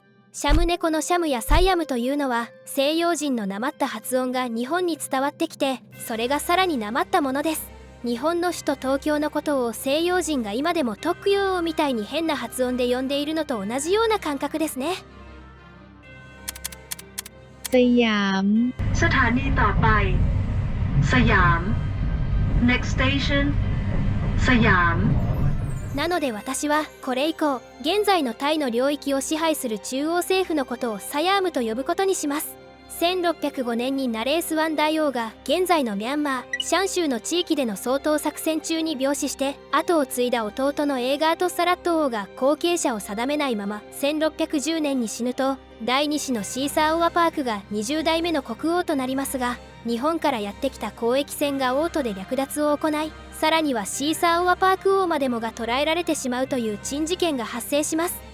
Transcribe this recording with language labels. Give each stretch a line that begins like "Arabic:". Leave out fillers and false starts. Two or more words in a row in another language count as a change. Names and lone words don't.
Japanese: シャムネコのシャムやサイアムというのは西洋人のなまった発音が日本に伝わってきて、それがさらになまったものです。日本の首都東京のことを西洋人が今でもトックヨーみたいに変な発音で呼んでいるのと同じような感覚ですね。 สยาม
Thai: สถานีต่อไปสยาม
English: Next station
Thai: สยาม。
Japanese: なので私はこれ以降、現在のタイの領域を支配する中央政府のことをサヤームと呼ぶことにします。1605年にナレースワン大王が現在のミャンマー・シャン州の地域での掃討作戦中に病死して、後を継いだ弟のエーガート・サラット王が後継者を定めないまま1610年に死ぬと、第2子のシーサー・オアパークが20代目の国王となりますが、日本からやってきた交易船が王都で略奪を行い、さらにはシーサー・オアパーク王までもが捕らえられてしまうという珍事件が発生します。